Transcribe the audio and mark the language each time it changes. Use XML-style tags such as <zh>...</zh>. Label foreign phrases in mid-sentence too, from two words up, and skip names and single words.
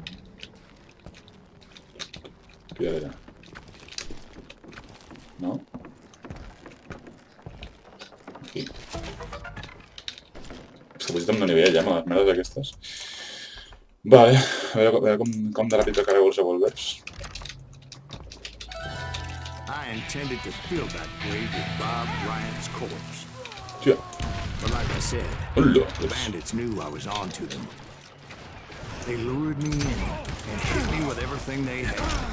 <ca>Aquí darrere. No? Aquí. És que potser amb no nivell, amb les merdes aquestes. Vale, a veure com de ràpid recarrego els revòlvers.</ca> <en>I intended to fill that grave with Bob Bryant's corpse.</en> <ca>Hòstia.</ca> <en>But like I said,</en> <ca>Hola,</ca> <en>the bandits knew I was on to them. They lured me in and hit me with everything they had.</en>